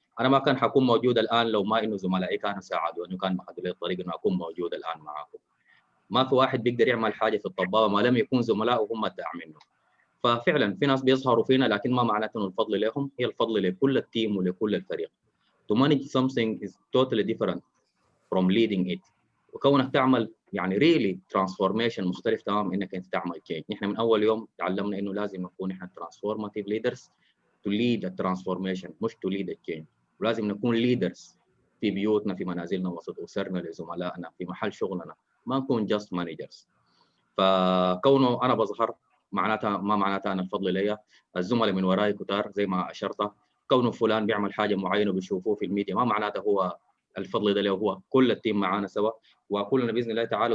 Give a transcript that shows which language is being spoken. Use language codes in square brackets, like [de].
[ar] انا ما كان حكون موجود الان لو ما انه زملائي كانوا ساعدوني وكان محدوا لي الطريق انه اكون موجود الان معاكم. ما في واحد بيقدر يعمل حاجه في الطبابه ما لم يكون زملائه هم الداعم منه. ففعلا في ناس بيظهروا فينا لكن ما معناته انه الفضل لهم، هي الفضل لكل التيم ولكل الفريق. [en] To manage something is totally different from leading it. [ar] وكونك تعمل يعني [en] really transformation [ar] مختلف تماما انك انت تعمل change. نحن من اول يوم تعلمنا انه لازم نكون احنا [en] transformative leaders to lead a transformation مش to lead a change. [ar] ولازم نكون leaders في بيوتنا، في منازلنا، وسط اسرنا، لزملائنا، في محل شغلنا، ما نكون [en] just managers. [ar] فكونه انا بظهر معناتها ما معناتها انا الفضل ليا، الزملاء من وراي كتار زي ما اشرت. كونه فلان بيعمل حاجه معينه وبيشوفوه في الميديا ما معناته هو الفضل ده له، هو كل التيم معانا سوا وكلنا باذن الله تعالى.